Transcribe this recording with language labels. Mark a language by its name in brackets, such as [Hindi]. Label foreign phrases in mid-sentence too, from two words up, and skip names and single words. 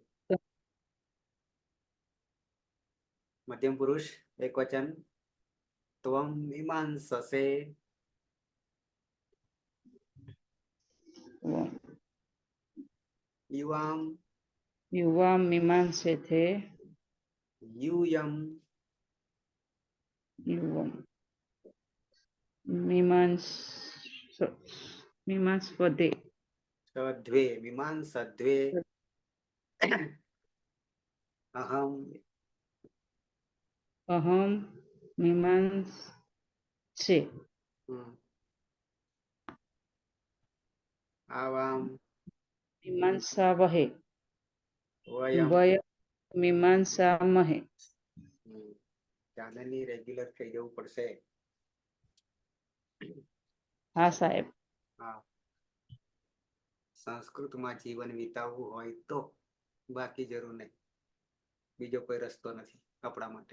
[Sanskrit] મધ્યમ પુરુષ એક વચન, ત્વમ મીમાંસસે યુવામ મીમાંસેથે यूयम मीमांस्पदे सद्वे मीमांसद्वे अहम मीमांसे आवाम मीमांसावहे वयम. मीमांसामहे. [Gujarati] ચાંદની રેગ્યુલર થઈ જવું પડશે. હા સાહેબ. હા, સંસ્કૃતમાં જીવન વિતાવવું હોય તો, બાકી જરૂર નહીં. બીજો કોઈ રસ્તો નથી આપણા માટે.